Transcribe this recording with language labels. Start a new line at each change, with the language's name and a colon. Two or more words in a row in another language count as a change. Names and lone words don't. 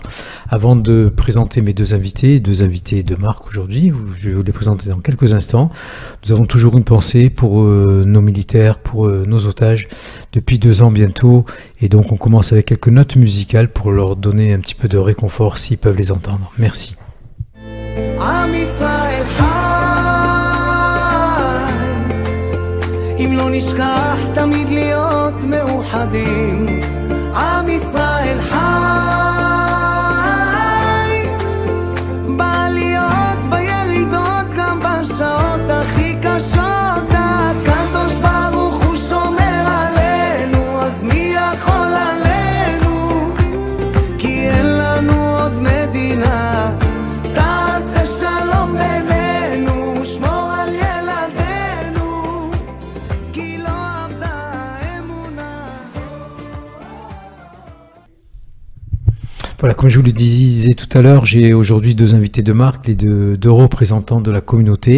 French: Avant de présenter mes deux invités de Marc aujourd'hui, je vais vous les présenter dans quelques instants. Nous avons toujours une pensée pour nos militaires, pour nos otages, depuis 2 ans bientôt, et donc on commence avec quelques notes musicales pour leur donner un petit peu de réconfort s'ils peuvent les entendre. Merci.
Hebrew: עם ישראל חי, אם לא נשכח תמיד להיות מאוחדים. עם ישראל חי, בעליות בירידות גם בשעות הכי קשות. הקדוש ברוך הוא שומר עלינו, אז מי יכול עלינו? כי אין לנו עוד מדינה.
French: Voilà, comme je vous le disais tout à l'heure, j'ai aujourd'hui 2 invités de marque, les deux représentants de la communauté.